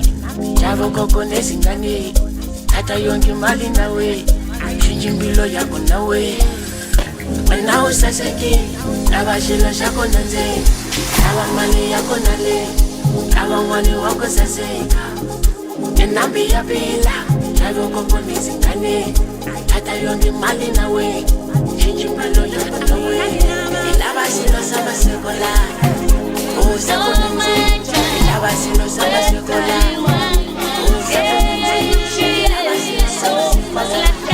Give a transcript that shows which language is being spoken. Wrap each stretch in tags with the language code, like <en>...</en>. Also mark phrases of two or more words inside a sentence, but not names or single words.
<zu>lava koko nezingane thatha yonke imali nawe shintsha impilo yakho nawe wena</zu> <ts>usaseki lava xilo xa ku nandzika lava mali ya ku nale lava n'wani wa ku saseka inambi ya phila lava</ts> <zu>koko nezingane thatha yonke imali nawe shintsha impilo yakho nawe</zu> <ts>ilava xilo xa masikola xa ku nandzika ilava xilo xa masikola xa ku nandzika ilava xilo xa masikola</ts>